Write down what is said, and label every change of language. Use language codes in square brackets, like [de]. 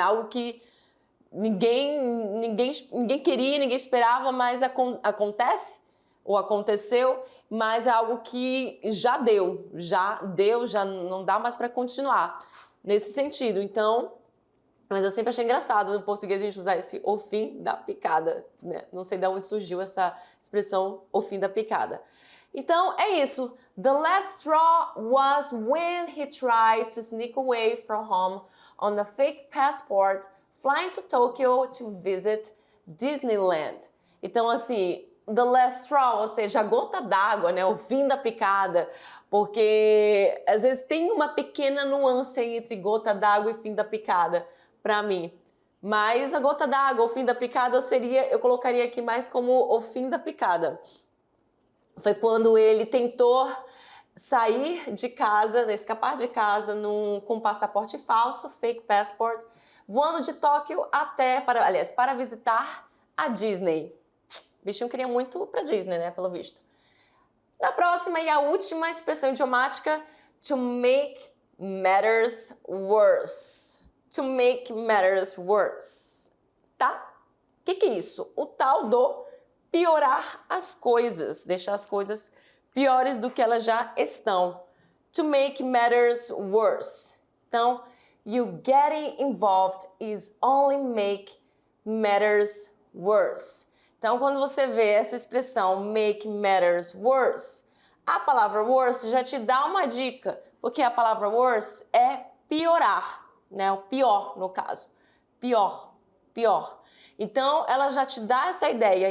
[pt] Algo que ninguém queria, ninguém esperava, mas acontece ou aconteceu, mas é algo que já deu, já não dá mais para continuar. Nesse sentido, então, mas eu sempre achei engraçado no português a gente usar esse o fim da picada, né? Não sei de onde surgiu essa expressão o fim da picada. Então, é isso. [en] The last straw was when he tried to sneak away from home on a fake passport, flying to Tokyo to visit Disneyland. [pt] Então, assim, the last straw, ou seja, a gota d'água, né? O fim da picada. Porque às vezes tem uma pequena nuance aí entre gota d'água e fim da picada, para mim. Mas a gota d'água, o fim da picada, eu colocaria aqui mais como o fim da picada. Foi quando ele tentou sair de casa, né, escapar de casa com um passaporte falso, fake passport, voando de Tóquio para visitar a Disney. O bichinho queria muito para Disney, né, pelo visto. Na próxima e a última expressão idiomática, to make matters worse. To make matters worse, tá? O que é isso? O tal do piorar as coisas, deixar as coisas piores do que elas já estão. [en] To make matters worse. [pt] Então, [en] you getting involved is only make matters worse. [pt] Então, quando você vê essa expressão make matters worse, a palavra worse já te dá uma dica, porque a palavra worse é piorar, né? O pior, no caso. Pior, pior. Então, ela já te dá essa ideia.